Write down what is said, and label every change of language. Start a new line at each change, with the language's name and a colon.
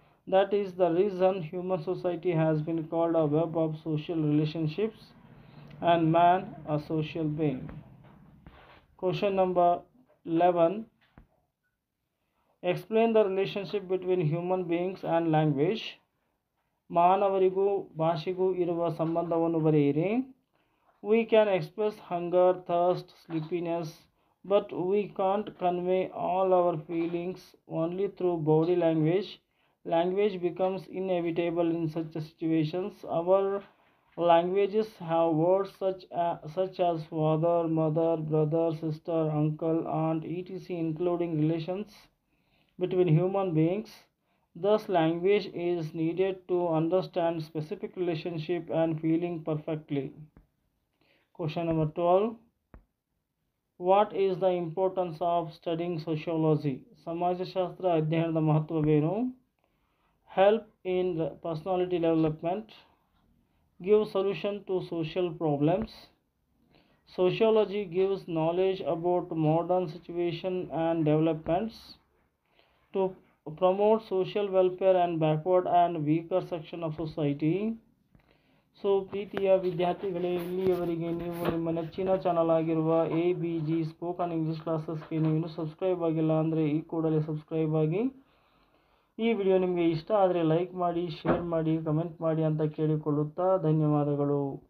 English: That is the reason human society has been called a web of social relationships and man a social being. Question number 11, explain the relationship between human beings and language.
Kannada: ಮಾನವರಿಗೂ ಭಾಷೆಗೂ ಇರುವ ಸಂಬಂಧವನ್ನು ಬರೆಯಿರಿ.
English: We can express hunger, thirst, sleepiness, but we can't convey all our feelings only through body language. Language becomes inevitable in such situations. Our languages have words such as father, mother, brother, sister, uncle, aunt, etc., including relations between human beings. Thus, language is needed to understand specific relationship and feeling perfectly. Question number 12. What is the importance of studying sociology?
Kannada: ಸಮಾಜಶಾಸ್ತ್ರ ಅಧ್ಯಯನದ ಮಹತ್ವವೇನು?
English: Help in personality development. Give solution to social problems. Sociology gives knowledge about modern situation and developments to promote social welfare and backward and weaker section of society.
Kannada: So ಪ್ರೀತಿಯ ವಿದ್ಯಾರ್ಥಿಗಳೇ, ಇಲ್ಲಿಯವರೆಗೆ ನೀವು ನಿಮ್ಮ ನೆಚ್ಚಿನ channel ಆಗಿರುವ ABG spoken English ಕ್ಲಾಸಸ್ಗೆ ನೀವು ಇನ್ನೂ subscribe ಆಗಿಲ್ಲ ಅಂದರೆ ಈ ಕೂಡಲೇ ಸಬ್ಸ್ಕ್ರೈಬ್ ಆಗಿ. ಈ ವಿಡಿಯೋ ನಿಮಗೆ ಇಷ್ಟ ಆದರೆ ಲೈಕ್ ಮಾಡಿ, ಶೇರ್ ಮಾಡಿ, ಕಮೆಂಟ್ ಮಾಡಿ ಅಂತ ಕೇಳಿಕೊಳ್ಳುತ್ತಾ ಧನ್ಯವಾದಗಳು.